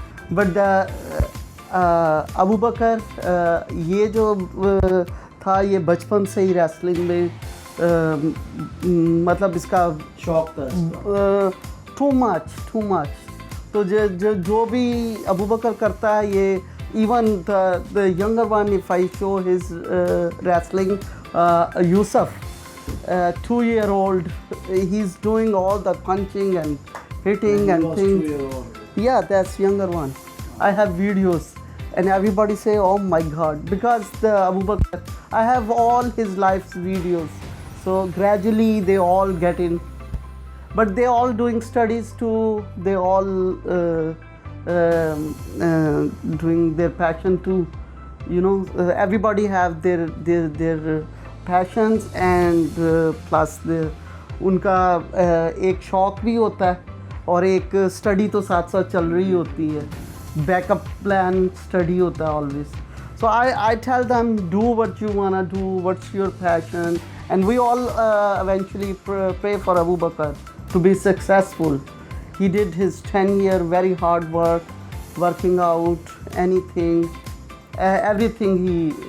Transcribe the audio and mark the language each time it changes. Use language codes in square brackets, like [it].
[hi] But Abu Bakr, ये जो था ये बचपन से ही रेसलिंग में मतलब इसका शौक था [en] Too much. [hi] तो जो भी अबू बकर करता है ये [en] even the younger one, if I show his wrestling, Yusuf, 2-year-old, he's doing all the punching and hitting and things. Yeah, that's younger one. I have videos and everybody say, oh my God, because the Abu Bakr, I have all his life's videos. So gradually they all get in, but they all doing studies too. They all doing their passion too. Everybody have their passions and plus [hi] उनका एक शौक भी होता है और एक study तो साथ साथ चल रही होती है, बैकअप प्लान स्टडी होता है [en] always. So I tell them, do what you wanna do, what's your passion, and we all eventually pray for Abu Bakr to be successful. He did his 10-year very hard work, working out, anything, everything.